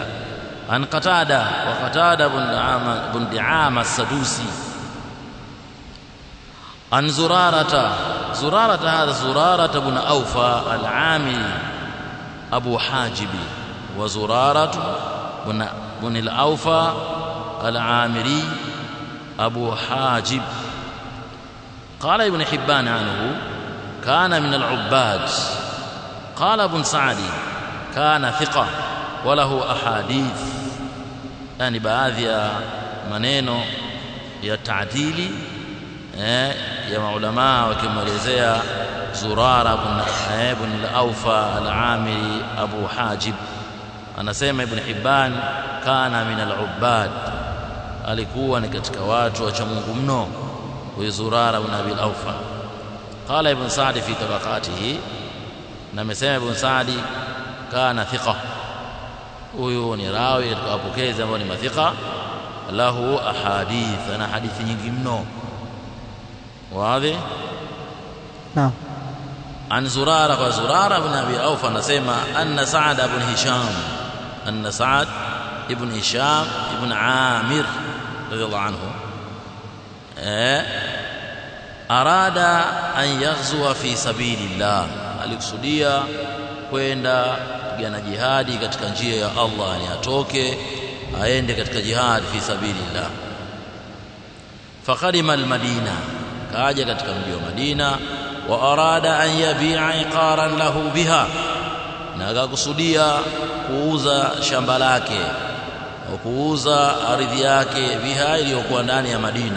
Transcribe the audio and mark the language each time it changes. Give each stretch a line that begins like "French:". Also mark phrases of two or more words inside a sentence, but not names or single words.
Arabic: عن قتادة، وقتادة بن دعامة السدوسي، عن زرارة هذا زرارة بن أوفى العامري أبو حاجب، وزرارة بن الأوفى العامري أبو حاجب. قال ابن حبان عنه: كان من العباد. قال ابن سعدي: كان ثقة وله أحاديث.
Swahili: يعني baadhi ya maneno ya taadili ya maulama wakimwelezea Zurara ibn al-Awfa al-Amiri Abu Hajib. Anasema Ibn Hibban,
Arabic: كان من العباد,
Swahili: alikuwa ni katika watu wa Mungu mno huyu Zurara ibn Abi al-Awfa.
Arabic: قال ابن سعدي في طبقاته,
Swahili: na amesema Ibn Sa'di
Arabic: كان ثقة,
Swahili: huyu ni rawi katika wapokezi ambao ni mathiqa,
Arabic: له أحاديث,
Swahili: ana hadithi nyingi mno. Wazi? Naam.
Arabic: عن زرارة، وزرارة بن أبي أوفى نسمع أن سعد بن هشام ابن عامر رضي الله عنه أراد أن يغزو في سبيل الله،
Swahili: alikusudia kwenda kupigana jihadi katika njia ya Allah, ni atoke aende katika
Arabic: جهاد في سبيل الله. فقدم المدينة,
Swahili: kaja katika mji wa Madina.
Arabic: وأراد أن يبيع عقارا له بها,
Swahili: na akakusudia kuuza shamba lake au kuuza ardhi yake biha, iliyokuwa ndani ya Madina.